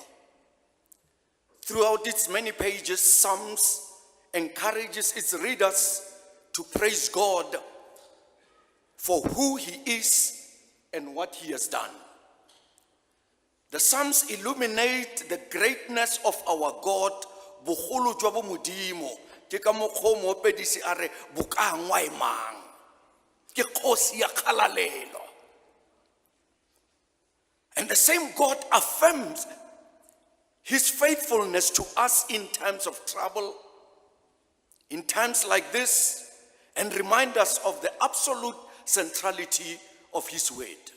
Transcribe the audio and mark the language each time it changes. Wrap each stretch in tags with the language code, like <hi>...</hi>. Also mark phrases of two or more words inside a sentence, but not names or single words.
<en>Throughout its many pages, Psalms encourages its readers to praise God for who he is and what he has done. The Psalms illuminate the greatness of our God,</en> <tn>bogolo jwa bo modimo. Ke ka mokgwa o moopedisi a re bokangwa e mang. Ke kgosi ya kgalalelo.</tn> <en>And the same God affirms his faithfulness to us in times of trouble, in times like this, and remind us of the absolute centrality of his word.</en>